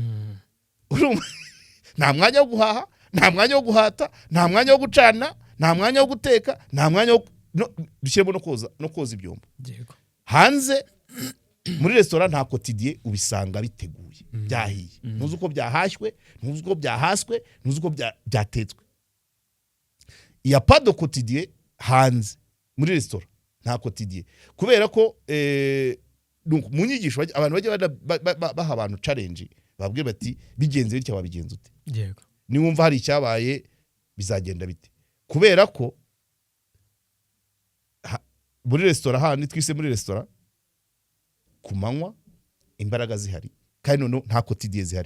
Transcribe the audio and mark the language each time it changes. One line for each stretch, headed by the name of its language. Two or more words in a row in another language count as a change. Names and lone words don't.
Kinyarwanda: Nta mwanya wo guhaha, nta mwanya wo guhata, nta mwanya wo gucana, nta mwanya wo guteka, nta mwanya wo dushyiremo no koza ibyombo. yego, Hanze muri restaurant nta quotidien ubisanga biteguye, byahiye. Ntuzi uko byahashywe, ntuzi uko byahaswe, ntuzi uko byatetswe.
French: Il y a pas de quotidien hanze.
Kinyarwanda: Muri restaurant nta quotidien, kubera ko mu nyigisho abantu bajya baha abantu challenge, babwiye bati bigenze bityo wabigenza ute. yego, Niwumva hari icyabaye bizagenda bite, kubera ko muri restaurant handi twise muri restaurant ku manywa imbaraga zihari, kandi none nta quotidien zihari.